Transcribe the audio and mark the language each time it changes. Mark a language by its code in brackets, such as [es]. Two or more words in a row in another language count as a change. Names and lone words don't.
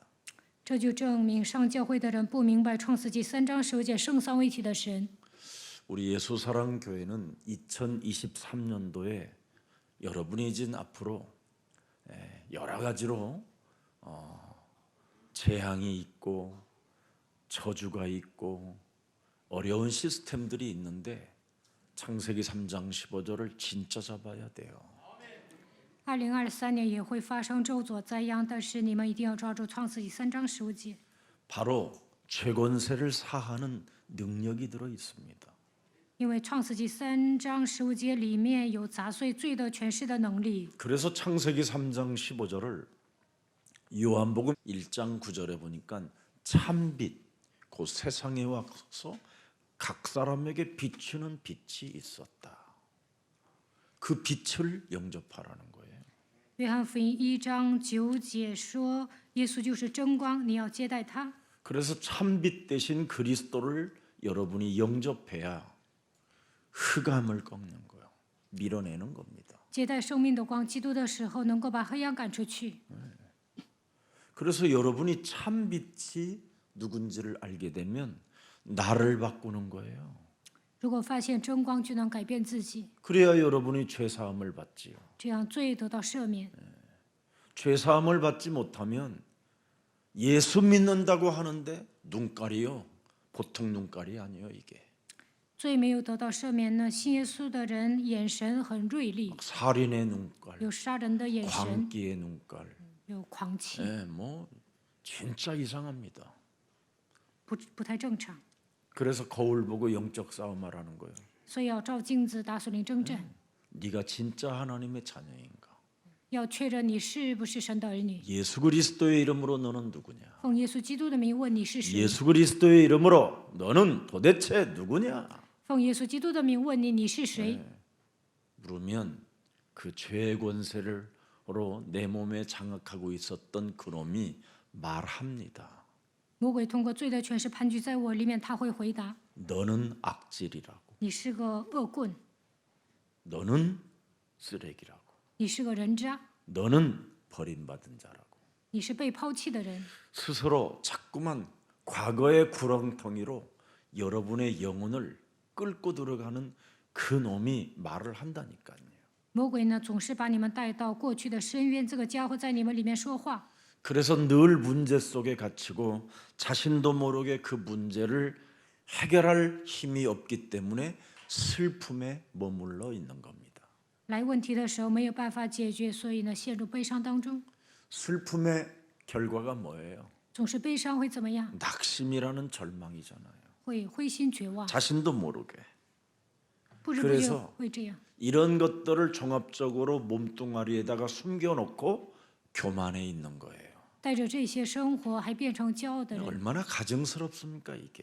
[zh] 这就证明上教会的人不明白创世纪3章15节圣三位一体的神。 [ko] 우리 예수사랑교회는 2023년도에 여러분이 이제 앞으로 여러 가지로 재앙이 있고 저주가 있고 어려운 시스템들이 있는데 창세기 3장 15절을 진짜 잡아야 돼요. [zh] 2023 年也会发生咒诅灾殃，但是你们一定要抓住创世纪3章15节， [ko] 바로 죄권세를 사하는 능력이 들어 있습니다. [zh] 因为创世纪3章15节里面有砸碎罪的权势的能力。 [ko] 그래서 창세기 3장 15절을 요한복음 1장 9절에 보니까 참빛 곧 세상에 와서 각 사람에게 비추는 빛이 있었다. 그 빛을 영접하라는 거예요. [zh] 约翰福音1章9节说，耶稣就是真光，你要接待他。 [ko] 그래서 참빛 대신 그리스도를 여러분이 영접해야 흑암을 꺾는 거예요. 밀어내는 겁니다. [zh] 接待生命的光，基督的时候，能够把黑暗赶出去。 [ko] 그래서 여러분이 참빛이 누군지를 알게 되면 나를 바꾸는 거예요. [zh] 如果发现真光，就能改变自己， [ko] 그래야 여러분이 죄 사함을 받지요. [zh] 这样罪得到赦免。 [ko] 죄 사함을 받지 못하면 예수 믿는다고 하는데 눈깔이요. 보통 눈깔이 아니에요, 이게. [zh] 罪没有得到赦免呢，信耶稣的人眼神很锐利， [ko] 살인의 눈깔, [zh] 有杀人的眼神， [ko] 광기의 눈깔. [zh] 有狂气， [ko] 뭐 진짜 이상합니다. [zh] 不太正常。 [ko] 그래서 거울 보고 영적 싸움하라는 거예요. [zh] 所以要照镜子打属灵征战。 [ko] 네가 진짜 하나님의 자녀인가? [zh] 要确认你是不是神的儿女。 [ko] 예수 그리스도의 이름으로 너는 누구냐? [zh] 奉耶稣基督的名问你是谁？ [ko] 예수 그리스도의 이름으로 너는 도대체 누구냐? [zh] 奉耶稣基督的名问你是谁？ [ko] 물으면 그 죄의 권세로 내 몸에 장악하고 있었던 그놈이 말합니다. [zh] 魔鬼通过罪的权势盘踞在我里面，他会回答： [ko] 너는 악질이라고. [zh] 你是个恶棍， [ko] 너는 쓰레기라고. [zh] 你是个人渣， [ko] 너는 버림받은 자라고. [zh] 你是被抛弃的人。 [ko] 스스로 자꾸만 과거의 구렁텅이로 여러분의 영혼을 끌고 들어가는 그 놈이 말을 한다니까요. [zh] 魔鬼呢，总是把你们带到过去的深渊，这个家伙在你们里面说话。 [ko] 그래서 늘 문제 속에 갇히고 자신도 모르게 그 문제를 해결할 힘이 없기 때문에 슬픔에 머물러 있는 겁니다. [zh] 来问题的时候没有办法解决，所以呢，陷入悲伤当中。 [ko] 슬픔의 결과가 뭐예요? [zh] 总是悲伤会怎么样？ [ko] 낙심이라는 절망이잖아요. [zh] 会灰心绝望， [ko] 자신도 모르게. [zh] 不知不觉 [ko] 그래서 [zh] 会这样。 [ko] 이런 것들을 종합적으로 몸뚱아리에다가 숨겨놓고 교만해 있는 거예요. [zh] 带着这些生活还变成骄傲的人， [ko] 얼마나 가증스럽습니까 이게.